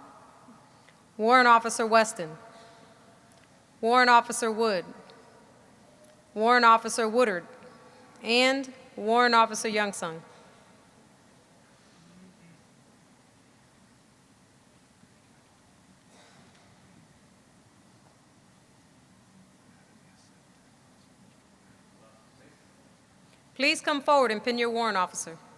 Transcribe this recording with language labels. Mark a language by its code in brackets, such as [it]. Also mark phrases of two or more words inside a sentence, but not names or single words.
[en] Warrant Officer Weston, Warrant Officer Wood, Warrant Officer Woodard, and Warrant Officer Youngsung. Please come forward and pin your warrant officer.